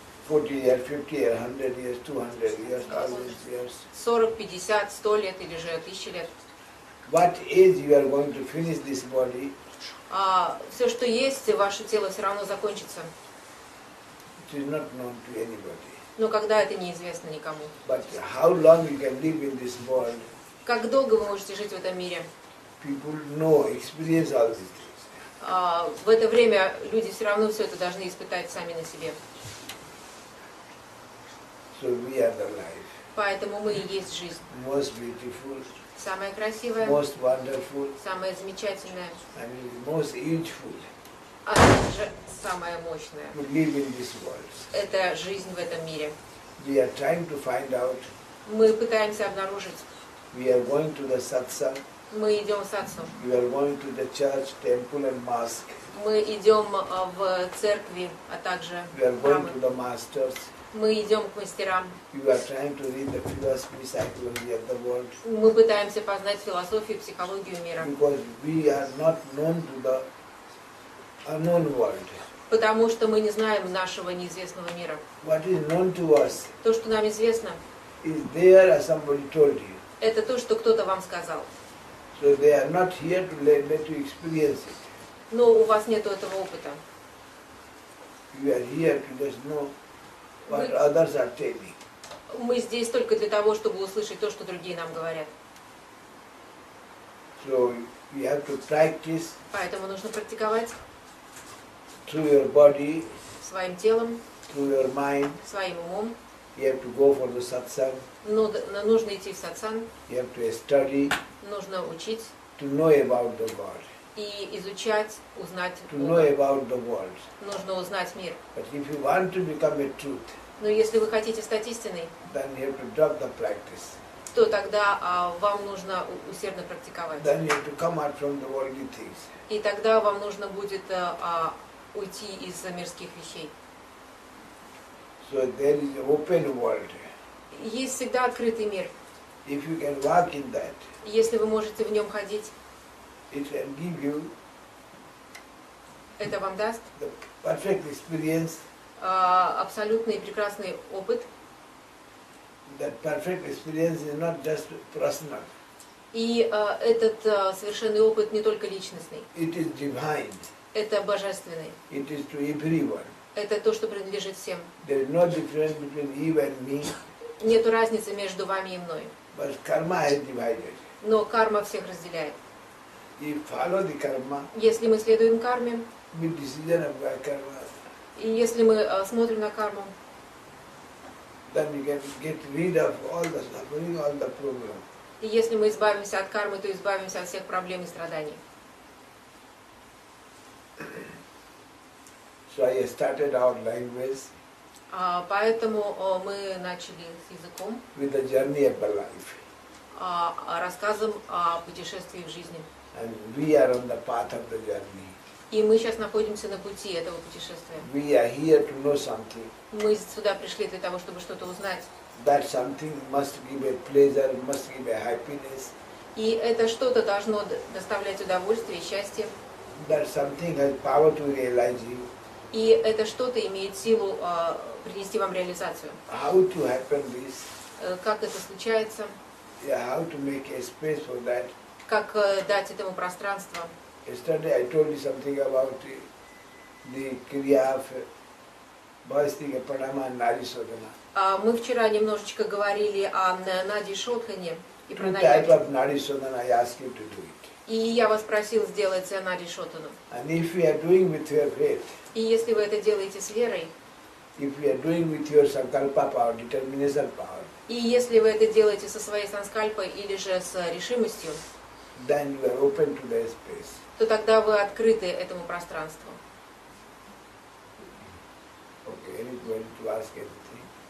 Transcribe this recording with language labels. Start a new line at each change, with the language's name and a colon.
English: 40 years, 50 years, 100 years, 200 years, all these years.
Russian: 40, 50, 100 лет или же 1000 лет.
English: What age you are going to finish this body,
Russian: Все, что есть, ваше тело все равно закончится.
English: it is not known to anybody.
Russian: Но когда это неизвестно никому.
English: But how long you can live in this world,
Russian: Как долго вы можете жить в этом мире?
English: people know, experience all these things.
Russian: В это время люди все равно все это должны испытать сами на себе.
English: So we are the life,
Russian: Поэтому мы и есть жизнь.
English: most beautiful,
Russian: Самая красивая,
English: most wonderful,
Russian: самая замечательная,
English: and most useful
Russian: а также самая мощная.
English: to live in this world.
Russian: Это жизнь в этом мире.
English: We are trying to find out.
Russian: Мы пытаемся обнаружить.
English: We are going to the satsang.
Russian: Мы идем в сатсу.
English: We are going to the church, temple and mosque.
Russian: Мы идем в церкви, а также
English: We are
Russian: в
English: going
Russian: храмы.
English: to the masters.
Russian: Мы идем к мастерам.
English: You are trying to read the philosophy, psychology of the world.
Russian: Мы пытаемся познать философию, психологию мира.
English: Because we are not known to the unknown world.
Russian: Потому что мы не знаем нашего неизвестного мира.
English: What is known to us
Russian: То, что нам известно,
English: is there as somebody told you.
Russian: это то, что кто-то вам сказал.
English: So they are not here to let you experience it.
Russian: Но у вас нет этого опыта.
English: You are here to just know what
Russian: Вы-
English: others are telling.
Russian: Мы здесь только для того, чтобы услышать то, что другие нам говорят.
English: So you have to practice
Russian: Поэтому нужно практиковать
English: through your body,
Russian: своим телом,
English: through your mind.
Russian: своим умом.
English: You have to go for the satsang.
Russian: Нужно идти в сатсан,
English: You have to study
Russian: нужно учить
English: to know about the God.
Russian: и изучать, узнать
English: to know
Russian: Бога.
English: about the world.
Russian: Нужно узнать мир.
English: But if you want to become a truth,
Russian: Но если вы хотите стать истиной,
English: then you have to drop the practice.
Russian: то тогда вам нужно усердно практиковать.
English: Then you have to come out from the worldly things.
Russian: И тогда вам нужно будет уйти из мирских вещей.
English: So there is an open world.
Russian: Есть всегда открытый мир.
English: If you can walk in that,
Russian: Если вы можете в нем ходить,
English: it can give you
Russian: это вам даст
English: the perfect experience.
Russian: абсолютный и прекрасный опыт.
English: That perfect experience is not just personal.
Russian: И этот совершенный опыт не только личностный,
English: It is divine.
Russian: это божественный.
English: It is to everyone.
Russian: Это то, что принадлежит всем.
English: There is no difference between you and me,
Russian: Нету разницы между вами и мной.
English: but karma has divided.
Russian: Но карма всех разделяет.
English: You follow the karma,
Russian: Если мы следуем карме,
English: with decision of karma,
Russian: и если мы смотрим на карму,
English: then you can get rid of all the suffering, all the problem.
Russian: и если мы избавимся от кармы, то избавимся от всех проблем и страданий.
English: So I started our language
Russian: Поэтому мы начали с языком,
English: with the journey of the life.
Russian: рассказом о путешествии в жизни.
English: And we are on the path of the journey.
Russian: И мы сейчас находимся на пути этого путешествия.
English: We are here to know something.
Russian: Мы сюда пришли для того, чтобы что-то узнать.
English: That something must give a pleasure, must give a happiness.
Russian: И это что-то должно доставлять удовольствие, счастье.
English: That something has power to realize you.
Russian: И это что-то имеет силу принести вам реализацию.
English: How to happen this?
Russian: Как это случается,
English: Yeah, how to make a space for that?
Russian: как дать этому пространство.
English: Yesterday I told you something about the kriya of Bhastika Pranama and Nadi Sodhana.
Russian: Мы вчера немножечко говорили о Нади Шодхане и
English: Two types
Russian: пранаяме.
English: of Nadi Sodhana I ask you to do it.
Russian: И я вас просил сделать Нади Шодхану.
English: And if you are doing with your faith,
Russian: И если вы это делаете с верой,
English: if you are doing with your sankalpa power, determination power,
Russian: и если вы это делаете со своей санскальпой или же с решимостью,
English: then you are open to the space.
Russian: то тогда вы открыты этому пространству.
English: Okay, anybody to ask anything?